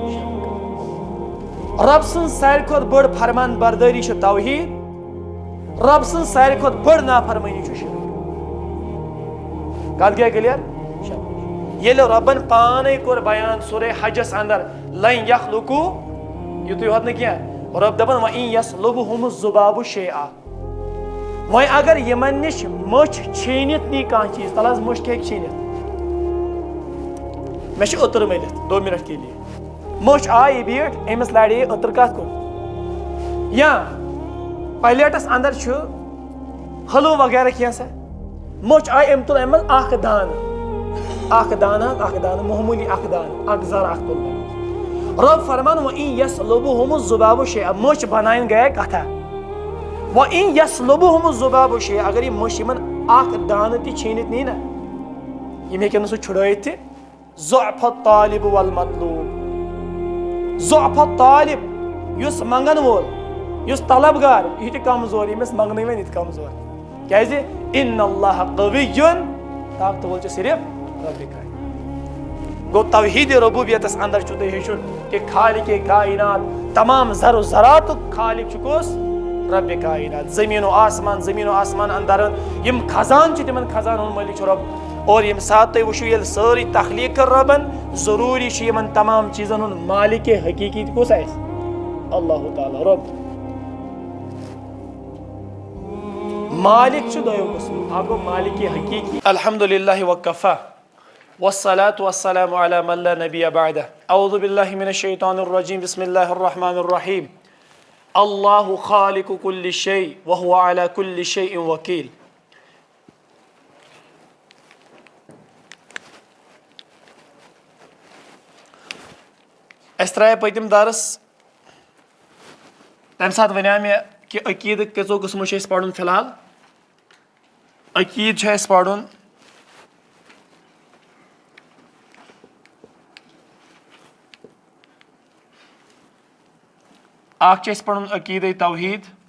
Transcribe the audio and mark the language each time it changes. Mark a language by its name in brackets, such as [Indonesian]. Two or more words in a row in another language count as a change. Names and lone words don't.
[Kashmiri] رب سٕنٛز ساروی کھۄتہٕ بٔڑ فرمان بردٲری چھِ توحیٖد رب سٕنٛز ساروی کھۄتہٕ بٔڑ نافرمٲنی چھُ شرک کتھ گٔے کلیر ییٚلہِ رۄبن پانے کوٚر بیان سورے حجس اندر [Arabic] لن یخلقوٗ [Kashmiri] یِتُے ہوت نہٕ کینٛہہ رۄب دپان [Arabic] وَإِن یسلبہم الذُّبابُ شیئا [Kashmiri] وۄنۍ اگر یِمن نِش مٔچھ چھیٖنِتھ نی کانٛہہ چیٖز تل حظ مٔچھ کیٛاہ ہیٚکہِ چھیٖنِتھ مےٚ چھُ اوٚتٕر مٔلِتھ 2 [Urdu] منٹ کے لیے [Kashmiri] مٔچھ آیہِ یہِ بیٖٹھ أمِس لڑے اوٚتٕر کتھ کوٚر یا پلیٹس اندر چھُ حلوٕ وغیرہ کینٛژھا مٔچھ آیہِ أمۍ تُل امہِ منٛز اکھ دانہٕ معموٗلی اکھ دانہٕ اکھ زر اکھ تُل رۄب فرمان [Arabic] وَإِن یسلبہم الذُّبابُ شیئا [Kashmiri] مٔچھ بناین گٔیے کتھا [Arabic] وَإِن یسلبہم الذُّبابُ شیئا [Kashmiri] اگر یہِ مٔچھ یِمن اکھ دانہٕ تہِ چھیٖنِتھ نی نا یِم ہیٚکن نہٕ سُہ چھُڑٲیِتھ تہِ [Arabic] ضعف الطالب والمطلوب ضعف الطالب [Kashmiri] یُس منگن وول یُس طلبگار یہِ تہِ کمزور ییٚمِس منگنٕے وۄنۍ یہِ تہِ کمزور کیازِ [Arabic] اِنَّ اللّٰهَ قَوِیٌّ [Kashmiri] طاقتہٕ وول چھُ صرف ربِ کائنات گوٚو توحیٖدِ ربوٗبیتس اندر چھُ تۄہہِ ہیٚچھُن کہِ خالقِ کائنات تمام زر و زراتُک خالق چھُ کُس ربِ کائنات زمیٖن و آسمان اندر یِم خزان چھِ تِمن خزانن ہُنٛد مٲلِک چھُ رۄب اور ییٚمہِ ساتہٕ تُہۍ وٕچھِو ییٚلہِ سٲرٕے تخلیٖق کٔر رۄبن ضروٗری چھُ یِمن تمام چیٖزن ہُنٛد مالکِ حقیٖقی کُس آسہِ اللہ تعالیٰ رۄب مالک چھُ دۄیو قٕسمُک اکھ گوٚو مالکِ حقیٖقی [Arabic] الحمدُللہ وکفا والصلاة والسلام علی من لا نبی بعدہ اعوذ باللہ من الشیطان الرجیم بسم اللہ الرحمن الرحیم اللہ خالق کل شیء وہو علی کل شیء وکیل [Kashmiri] اَسہِ ترٛایے پٔتِم درس تَمہِ ساتہٕ وَنیو مےٚ کہِ عقیٖدٕ کٔژو قٕسمو چھُ اَسہِ پرُن فی الحال عقیٖدٕ چھُ اَسہِ پرُن اکھ چھُ اَسہِ پرُن عقیٖدے توحیٖد